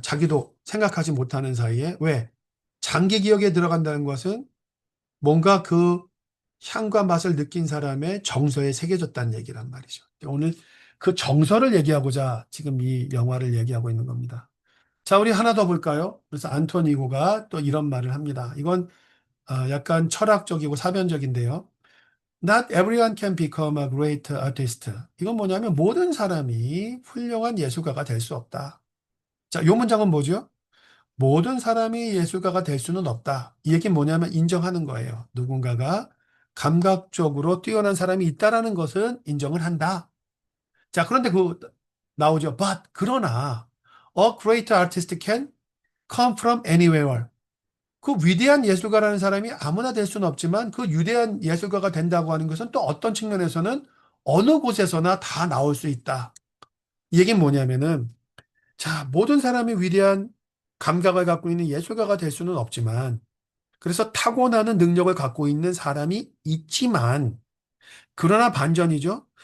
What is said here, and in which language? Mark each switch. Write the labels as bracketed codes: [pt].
[ko] 자기도 생각하지 못하는 사이에. 왜? 장기 기억에 들어간다는 것은 뭔가 그 향과 맛을 느낀 사람의 정서에 새겨졌다는 얘기란 말이죠. 오늘 그 정서를 얘기하고자 지금 이 영화를 얘기하고 있는 겁니다. 자, 우리 하나 더 볼까요? 그래서 안토니고가 또 이런 말을 합니다. 이건 약간 철학적이고 사변적인데요. [en] Not everyone can become a great artist. [ko] 이건 뭐냐면 모든 사람이 훌륭한 예술가가 될 수 없다. 자, 이 문장은 뭐죠? 모든 사람이 예술가가 될 수는 없다. 이 얘기는 뭐냐면 인정하는 거예요. 누군가가 감각적으로 뛰어난 사람이 있다라는 것은 인정을 한다. 자, 그런데 나오죠. [en] 그러나 a great artist can come from anywhere. [ko] 그 위대한 예술가라는 사람이 아무나 될 수는 없지만 그 위대한 예술가가 된다고 하는 것은 또 어떤 측면에서는 어느 곳에서나 다 나올 수 있다. 이 얘기는 뭐냐면은 자, 모든 사람이 위대한 감각을 갖고 있는 예술가가 될 수는 없지만 그래서 타고나는 능력을 갖고 있는 사람이 있지만 그러나 반전이죠.